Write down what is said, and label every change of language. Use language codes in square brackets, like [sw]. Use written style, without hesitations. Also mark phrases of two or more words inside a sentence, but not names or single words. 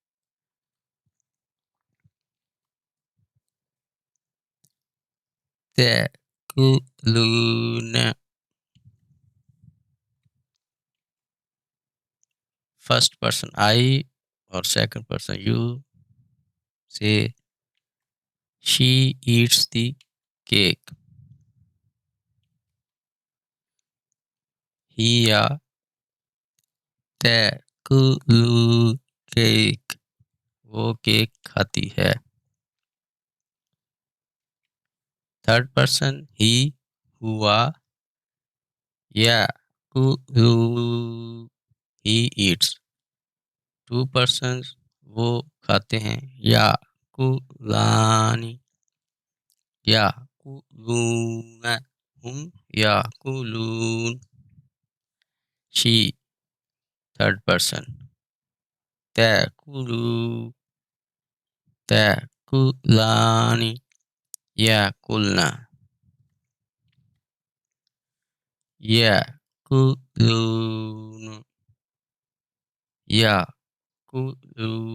[en] takuluna, first person I or second person you, say she eats the cake, [hi] हिया तैकुलु केक, वो केक खाती है, [en] third person he, [hi] हुआ, याकुलु, [en] he eats, two persons [hi] वो खाते हैं, याकुलानी, [en] याकुलूना, हम याकुलून, she third person, [ar] तैकुलु, تأكلان، يأكلن، يأكلون، يأكل,